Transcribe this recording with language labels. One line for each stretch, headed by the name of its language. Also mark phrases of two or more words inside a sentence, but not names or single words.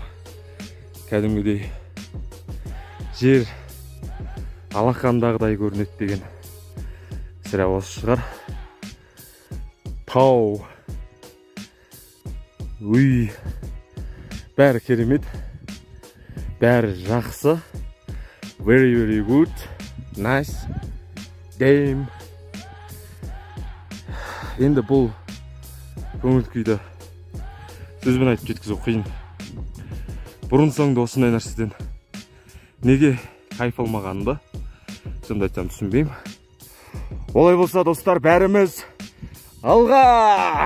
Kazakh: Кәдімгідей жер алақандағыдай көрінеді деген сірә осы шығар. Тау, үй, бәрі керемет, бәрі жақсы.
English: Very, very good. Nice. Damn.
Kazakh: Енді бұл көңіл күйді сөзбен айтып жеткізу қиын. Бұрын соңды осындай нәрседен неге кайф алмағанымды шынымды айтсам түсінбеймін. Олай болса, достар, бәріміз алға!